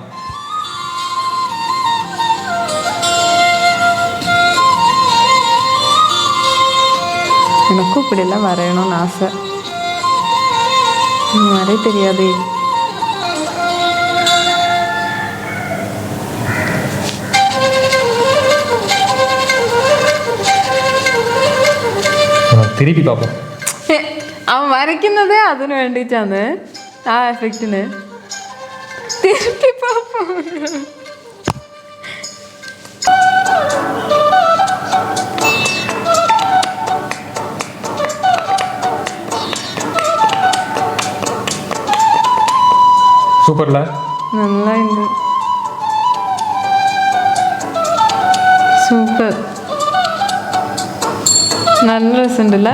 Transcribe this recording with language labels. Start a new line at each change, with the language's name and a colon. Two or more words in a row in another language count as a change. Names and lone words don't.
Tamil: எனக்கும் இப்படியெல்லாம் வரையணும்னு ஆசை. வரைய தெரியாதே. திருப்பி பார்ப்போம்.
Malayalam: അവൻ വരയ്ക്കുന്നതേ അതിന് വേണ്ടിയിട്ടാണ്, ആ എഫക്റ്റിന്.
Tamil: திருப்பி பாப்பா சூப்பர்ல, நல்லா இருந்து சூப்பர், நல்ல ரிசல்ட் இல்ல?